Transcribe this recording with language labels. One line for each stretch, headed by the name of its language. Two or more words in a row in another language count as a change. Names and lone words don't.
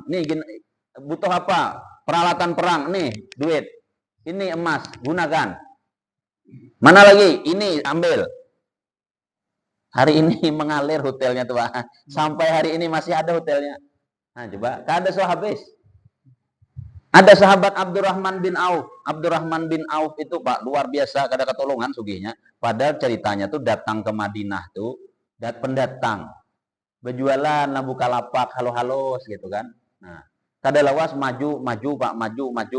Indonesian: Nih butuh apa? Peralatan perang, nih duit. Ini emas, gunakan. Mana lagi? Ini ambil. Hari ini mengalir hotelnya tuh Pak. Sampai hari ini masih ada hotelnya. Nah coba,
Banjar: kada so habis.
Indonesian: Ada sahabat Abdurrahman bin Auf.
Banjar: Abdurrahman bin Auf itu Pak luar biasa, kada ketolongan sugihnya.
Indonesian: Padahal ceritanya tuh datang ke Madinah tuh, pendatang. Berjualan lah Bukalapak, halo-halos gitu kan.
Banjar: Nah, kada lawas maju Pak, maju.